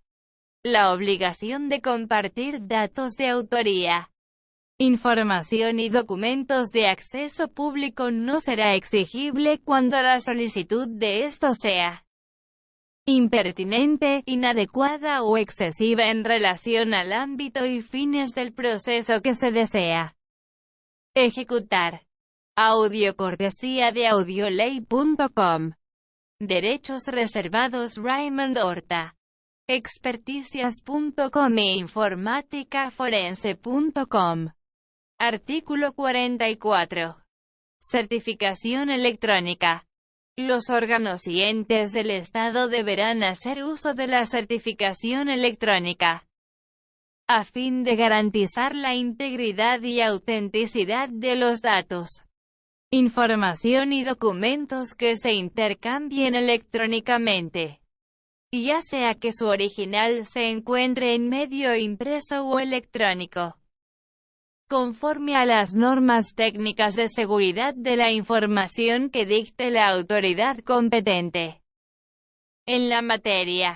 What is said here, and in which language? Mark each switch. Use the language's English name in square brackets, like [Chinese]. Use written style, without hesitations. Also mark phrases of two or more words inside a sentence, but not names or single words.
[Spanish] La obligación de compartir datos de autoría, información y documentos de acceso público no será exigible cuando la solicitud de esto sea impertinente, inadecuada o excesiva en relación al ámbito y fines del proceso que se desea ejecutar. Audio cortesía de audioley.com. Derechos reservados Raymond Horta. Experticias.com e informáticaforense.com. Artículo 44. Certificación electrónica. Los órganos y entes del Estado deberán hacer uso de la certificación electrónica, a fin de garantizar la integridad y autenticidad de los datos, información y documentos que se intercambien electrónicamente, ya sea que su original se encuentre en medio impreso o electrónico, conforme a las normas técnicas de seguridad de la información que dicte la autoridad competente en la materia.